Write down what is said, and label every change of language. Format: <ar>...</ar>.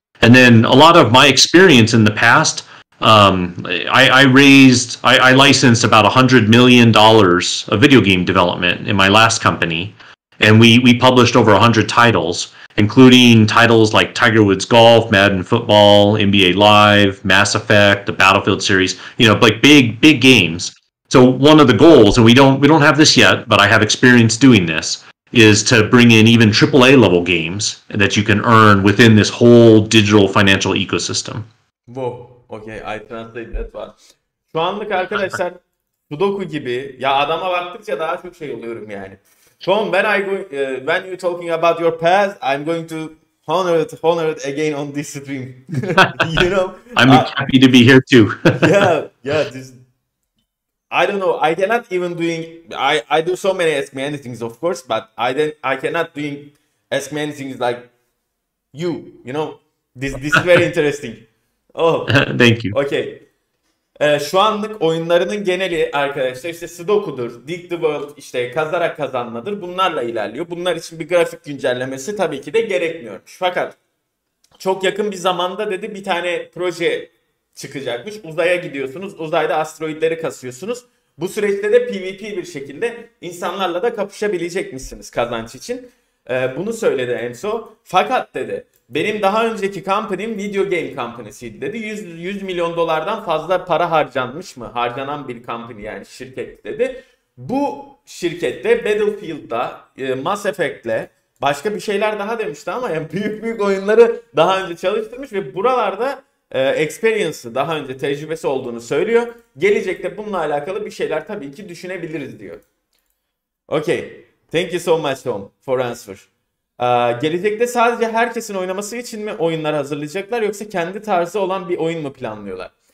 <en>And then a lot of my experience in the past, I licensed about $100 million of video game development in my last company, and we published over 100 titles, including titles like Tiger Woods Golf, Madden Football, NBA Live, Mass Effect, the Battlefield series, like big games. So one of the goals, and we don't have this yet, but I have experience doing this, is to bring in even AAA level games that you can earn within this whole digital financial ecosystem. Wow. Okay, I translate that one.</en> <tr>Şu anlık arkadaşlar Sudoku gibi ya adama baktıkça daha çok şey oluyorum yani.</tr> <en>Tom, when you talking about your past, I'm going to honor it again on this stream. I'm happy to be here too. yeah. I don't know. I cannot even doing. I do so many Ask Me Anythings, of course, but I cannot doing Ask Me Anythings like you. This is very interesting. Oh. Thank you. Okay.</en> <tr>Şu anlık oyunlarının geneli arkadaşlar işte Sudoku'dur, Dig the World, işte kazarak kazanmadır. Bunlarla ilerliyor. Bunlar için bir grafik güncellemesi tabii ki de gerekmiyormuş. Fakat çok yakın bir zamanda dedi bir tane proje çıkacakmış. Uzaya gidiyorsunuz. Uzayda asteroidleri kasıyorsunuz. Bu süreçte de PvP bir şekilde insanlarla da kapışabilecekmişsiniz kazanç için. Bunu söyledi Enzo. Fakat dedi benim daha önceki company'm video game company'siydi dedi. 100 milyon dolardan fazla para harcanmış mı? Harcanan bir company yani şirket dedi. Bu şirkette Battlefield'da, Mass Effect'le başka bir şeyler daha demişti ama yani büyük oyunları daha önce çalıştırmış ve buralarda experience'ı daha önce tecrübesi olduğunu söylüyor. Gelecekte bununla alakalı bir şeyler tabii ki düşünebiliriz diyor.</tr> <en>Okay. Thank you so much Tom for answer.</en> <tr>Gelecekte sadece herkesin oynaması için mi oyunlar hazırlayacaklar yoksa kendi tarzı olan bir oyun mu planlıyorlar?</tr>